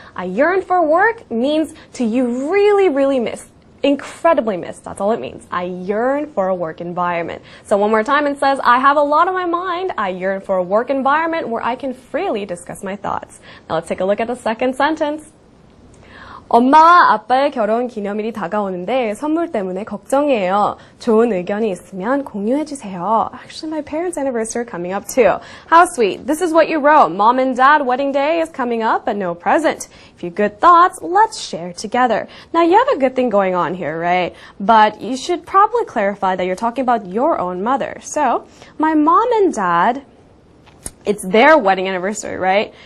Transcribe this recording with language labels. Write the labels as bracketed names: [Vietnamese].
[English] I yearn for work means you really miss. Incredibly miss. That's all it means. I yearn for a work environment. So one more time it says, I have a lot on my mind. I yearn for a work environment where I can freely discuss my thoughts. Now let's take a look at the second sentence. [Korean] 엄마와 아빠의 결혼 기념일이 다가오는데 선물 때문에 걱정이에요. 좋은 의견이 있으면 공유해주세요. [English] Actually, my parents' anniversary coming up too. How sweet. This is what you wrote. Mom and dad wedding day is coming up, but no present. If you have good thoughts, let's share together. Now, you have a good thing going on here, right? But you should probably clarify that you're talking about your own mother. So, my mom and dad, it's their wedding anniversary, right?